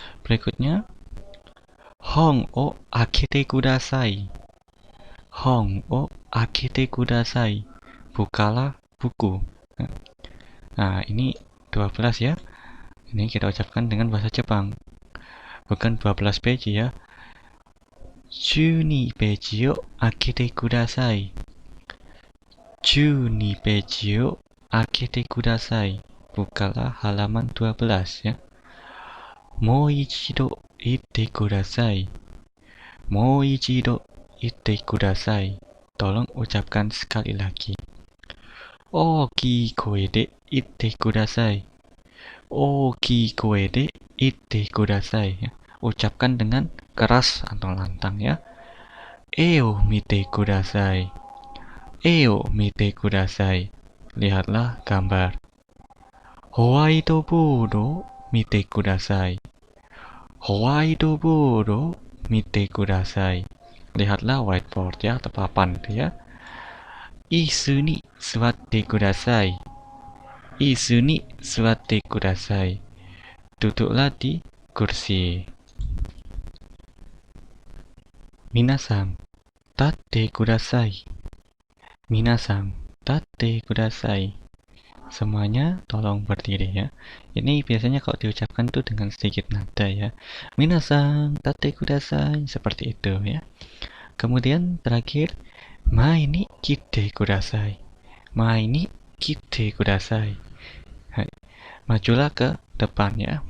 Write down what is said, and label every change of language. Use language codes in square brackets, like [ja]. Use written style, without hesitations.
[id] Berikutnya [ja] Hong o akete kudasai. Hong o akete kudasai. [id] Bukalah buku. Nah, ini 12 ya. Ini kita ucapkan dengan bahasa Jepang. Bukan 12 peji ya. [ja] 12ページを開けてください。 12ページを開けてください。 [id] Bukalah halaman 12 ya. [ja] もう一度言ってください。もう一度言ってください。 [id] Tolong ucapkan sekali lagi. [ja] 大きい声で言ってください。大きい声で言ってください。 [id] Ucapkan dengan keras atau lantang ya. [ja] 絵を見てください。絵を見てください。 [id] Lihatlah gambar. [ja] ホワイトボードを見てください。ホワイトボードを見てください。 [id] Lihatlah whiteboard ya atau papan ya. [ja] 椅子に座ってください。椅子に座ってください。 [id] Duduklah di kursi. [ja] 皆さん、立ってください。皆さん、立ってください。 [id] semuanya tolong berdiri ya. Ini biasanya kalau diucapkan tuh dengan sedikit nada ya. [ja] Minasan, tate kudasai, [id] seperti itu ya. Kemudian terakhir, [ja] mai ni kite kudasai. Mai ni kite kudasai. Hai. [id] Majulah ke depan ya.